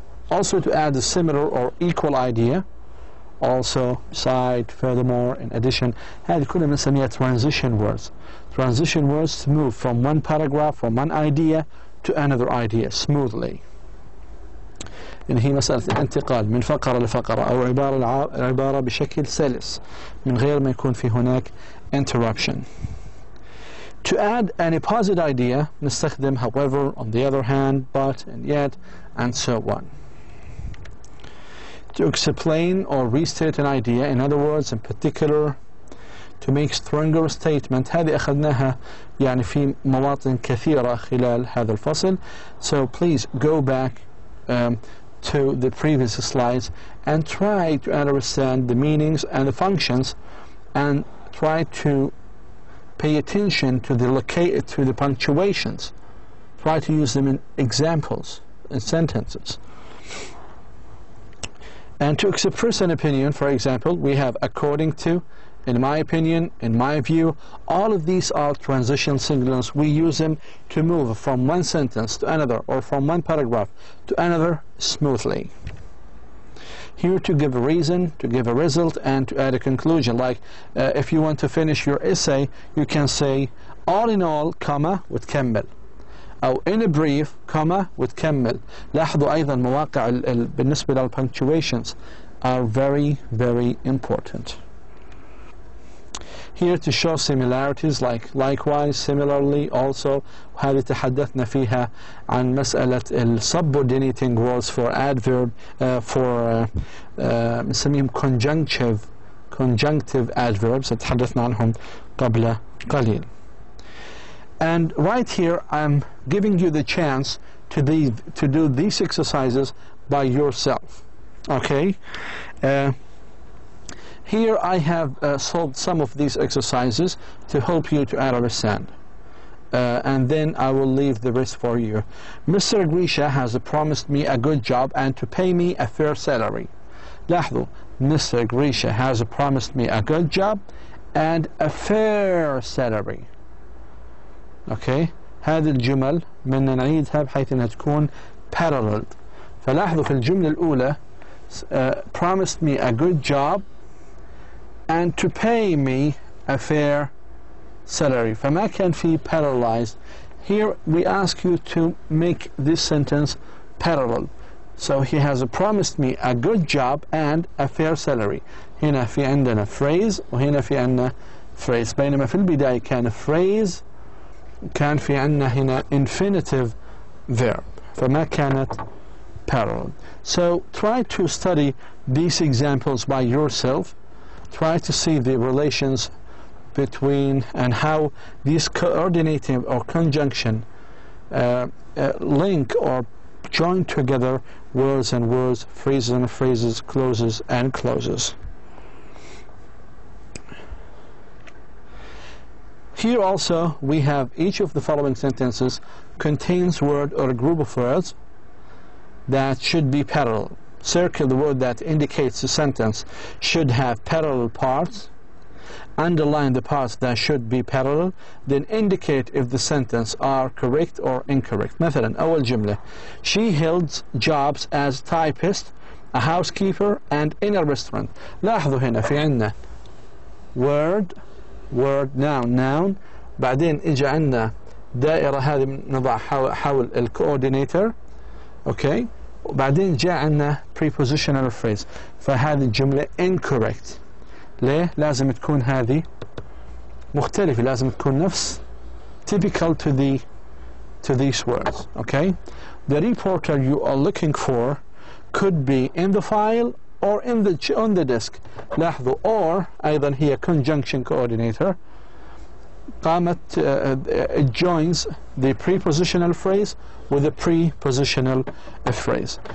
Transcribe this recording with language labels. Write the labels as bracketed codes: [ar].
[en] Also, to add a similar or equal idea, also, side, furthermore, in addition, [ar] هذه كلها بنسميها [en] transition words. Transition words to move from one paragraph, from one idea to another idea smoothly. [ar] إن هي مسألة الانتقال من فقرة لفقرة أو عبارة بشكل سلس من غير ما يكون في هناك interruption. [en] To add an opposite idea [ar] نستخدم [en] however, on the other hand, but, and yet, and so on. To explain or restate an idea, in other words, in particular, to make stronger statement. [ar] هذه أخذناها يعني في مواطن كثيرة خلال هذا الفصل. [en] So please go back to the previous slides and try to understand the meanings and the functions, and try to pay attention to the punctuations. Try to use them in examples, in sentences. And to express an opinion, for example, we have according to, in my opinion, in my view. All of these are transition signals. We use them to move from one sentence to another, or from one paragraph to another smoothly. Here to give a reason, to give a result, and to add a conclusion. Like if you want to finish your essay, you can say all in all, comma, [ar] وتكمل. أو [en] in a brief, comma, [ar] وتكمل. لاحظوا أيضا مواقع بالنسبة للpunctuations [en] are very, very important. Here to show similarities, like likewise, similarly, also. [ar] وهذه تحدثنا فيها عن مسألة subordinating words for adverb, for نسميهم conjunctive adverbs تحدثنا عنهم قبل قليل. [en] And right here I'm giving you the chance to do these exercises by yourself. Okay? Here I have solved some of these exercises to help you to understand. And then I will leave the rest for you. Mr. Grisha has promised me a good job and to pay me a fair salary. [ar] لاحظوا, Mr. [en] Grisha has promised me a good job and a fair salary. Okay? [ar] هذه الجمل بدنا نعيدها بحيث انها تكون paralleled. فلاحظوا في الجملة الأولى [en] promised me a good job and to pay me a fair salary. [ar] فما كان في parallelized. [en] Here we ask you to make this sentence parallel. So he has promised me a good job and a fair salary. [ar] هنا في عندنا phrase وهنا في عندنا phrase. بينما في البداية كان phrase، كان في عندنا هنا infinitive verb. فما كانت parallel. [en] So try to study these examples by yourself. Try to see the relations between and how these coordinating or conjunction link or join together words and words, phrases and phrases, clauses and clauses. Here also we have each of the following sentences contains word or a group of words that should be parallel. Circle the word that indicates the sentence should have parallel parts. Underline the parts that should be parallel. Then indicate if the sentence are correct or incorrect. [ar] مثلا أول جملة [en] she held jobs as typist, a housekeeper and in a restaurant. [ar] لاحظوا هنا في عندنا word noun بعدين إجا عندنا دائرة هذه نضع حول الكوردينيتور. اوكي وبعدين جاء عندنا prepositional phrase. فهذه الجملة incorrect. ليه؟ لازم تكون هذه مختلفة، لازم تكون نفس typical to these words. [en] Okay, the reporter you are looking for could be in the file or on the disk. [ar] لاحظوا or أيضا هي conjunction coordinator. قامت [en] it joins the prepositional phrase [ar] with the prepositional phrase.